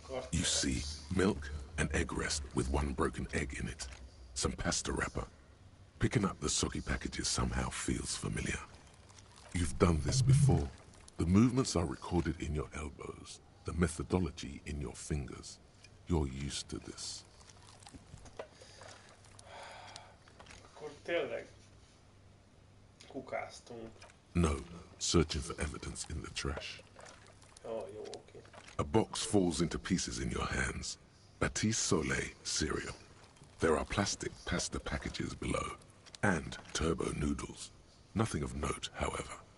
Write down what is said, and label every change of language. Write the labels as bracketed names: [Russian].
[English] You see milk, an egg rest with one broken egg in it, some pasta wrapper. Picking up the soggy packages somehow feels familiar. You've done this before. The movements are recorded in your elbows, the methodology in your fingers. You're used to this. [Hungarian] Akkor tényleg kukáztunk. [English] No, searching for evidence in the trash. Oh, jó, okay. A box falls into pieces in your hands. Batiste Soleil cereal. There are plastic pasta packages below, and turbo noodles. Nothing of note, however.